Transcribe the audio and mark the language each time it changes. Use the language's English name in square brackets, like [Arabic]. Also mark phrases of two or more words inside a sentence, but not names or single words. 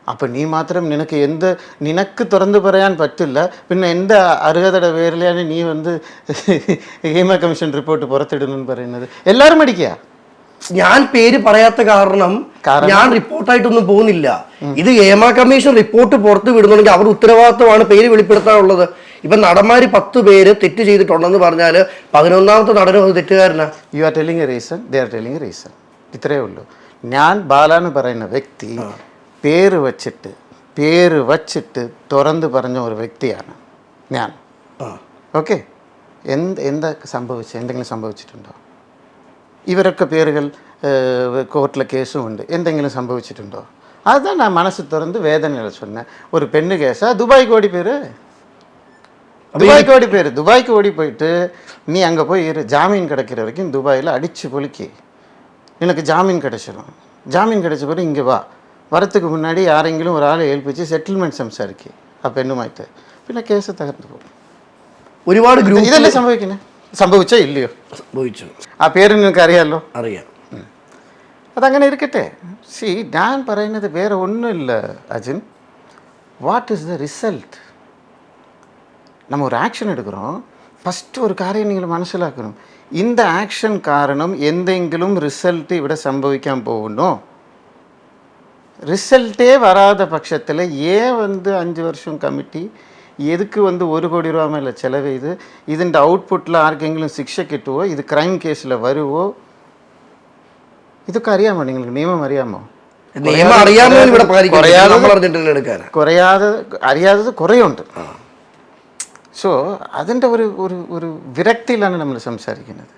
[Malayalam] അപ്പം നീ മാത്രം നിനക്ക് തുറന്നു പറയാൻ പറ്റില്ല, പിന്നെ എൻ്റെ അർഹതയുടെ പേരിലാണ് നീ ഹേമ കമ്മീഷൻ റിപ്പോർട്ട് പുറത്തിടുന്നു പറയുന്നത്. എല്ലാവരും മടിക്കുക. ഞാൻ പേര് പറയാത്ത കാരണം ഞാൻ റിപ്പോർട്ടായിട്ടൊന്നും പോകുന്നില്ല. ഇത് ഹേമ കമ്മീഷൻ റിപ്പോർട്ട് പുറത്ത് വിടുന്നുണ്ടെങ്കിൽ അവരുടെ ഉത്തരവാദിത്വമാണ് പേര് വെളിപ്പെടുത്താനുള്ളത്. ഇപ്പൊ നടന്മാര് 10 പേര് തെറ്റ് ചെയ്തിട്ടുണ്ടെന്ന് പറഞ്ഞാൽ 11ാമത്തെ നടനും അത് തെറ്റുകാരനാ. [English] You are telling a reason, they are telling a reason. [Malayalam] ഇത്രയേ ഉള്ളൂ. ഞാൻ ബാലാന്ന് പറയുന്ന വ്യക്തി പേര് വച്ചിട്ട് തുറന്ന് പറഞ്ഞ ഒരു വ്യക്തിയാണ് ഞാൻ. ഓക്കെ, എന്താ സംഭവിച്ചത്? എന്തെങ്കിലും സംഭവിച്ചിട്ടുണ്ടോ? ഇവരൊക്കെ പേരുകൾ കോർട്ടിലെ കേസും ഉണ്ട്. എന്തെങ്കിലും സംഭവിച്ചിട്ടുണ്ടോ? [Tamil] அதுதான் நான் மனசு திறந்து வேதனையில் சொன்னேன். ஒரு பெண்ணு கேஸா துபாய்க்கு ஓடி போயிரு, துபாய்க்கு ஓடி போயிட்டு நீ அங்கே போய் ஜாமீன் கிடைக்கிற வரைக்கும் துபாயில் அடித்து பொலுக்கி எனக்கு ஜாமீன் கிடைச்சிடும். ஜாமீன் கிடைச்ச பிறகு இங்கே வரத்துக்கு முன்னாடி [Malayalam] யாரெങ്കിലും ഒരാളെ ഏൽപ്പിച്ച് സെറ്റിൽമെൻറ്റ് സംസാരിക്കുക ആ പെണ്ണുമായിട്ട്. പിന്നെ കേസ് തകർന്നു പോകും. ഒരുപാട് ഗ്രൂപ്പ് ഇതല്ലേ സംഭവിക്കുന്നത്? സംഭവിച്ചോ ഇല്ലയോ? സംഭവിച്ചു. ആ പേര് നിങ്ങൾക്ക് അറിയാമല്ലോ. അറിയാം. അതങ്ങനെ ഇരിക്കട്ടെ. ഞാൻ പറയുന്നത് വേറെ ഒന്നുമില്ല അജിൻ. [English] What is the result? [Tamil] நம்ம ஒரு ஆக்ஷன் எடுக்கிறோம். ஃபஸ்ட்டு ஒரு காரியம் நீங்கள் മനസ്സിലാക്കണം. இந்த ஆக்ஷன் காரணம் [Malayalam] എന്തെങ്കിലും റിസൾട്ട് ഇവിടെ സംഭവിക്കാൻ പോകുന്നു. [Tamil] റിസൾട്ടേ വരാத பட்சத்தில் ஏன் 5 வருஷம் കമ്മിറ്റി எதுக்கு 1 கோடி ரூபா மேலே செலவு [Malayalam] ചെയ്ത് ഇതിൻ്റെ ഔട്ട്പുട്ടിൽ ആർക്കെങ്കിലും ശിക്ഷ കിട്ടുമോ? ഇത് ക്രൈം കേസിൽ വരുമോ? ഇതൊക്കെ അറിയാമോ നിങ്ങൾക്ക്? നിയമം അറിയാമോ? അറിയാത്തത് കുറേയുണ്ട്. സോ അതിൻ്റെ ഒരു വിരക്തിയിലാണ് നമ്മൾ സംസാരിക്കുന്നത്.